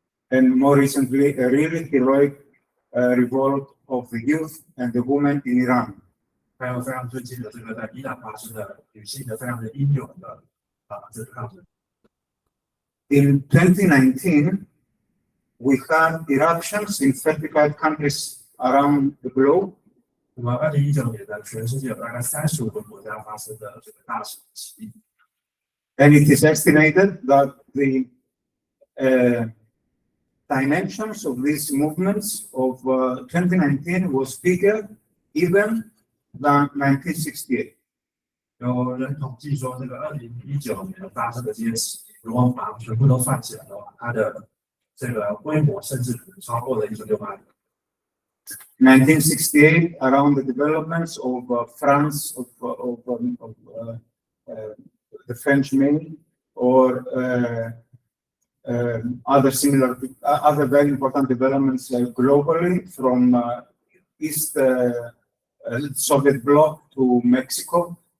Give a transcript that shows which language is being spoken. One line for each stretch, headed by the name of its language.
English: and more recently, a really heroic revolt of the youth and the women in Iran.
Chinese: 还有非常最近的这个在伊朗发生的女性的非常的英勇的这个抗争。
English: In 2019, we had eruptions in 35 countries around the globe.
Chinese: 那么2019年呢，全世界有大概35个国家发生的这个大型起义。
English: And it is estimated that the dimensions of these movements of 2019 was bigger even than 1968.
Chinese: 有人统计说，这个2019年发生的这些起义，如果把它全部都算起来的话，它的这个规模甚至可能超过了1968年。
English: 1968, around the developments of France, the French Main, or other very important developments globally from East Soviet bloc to Mexico.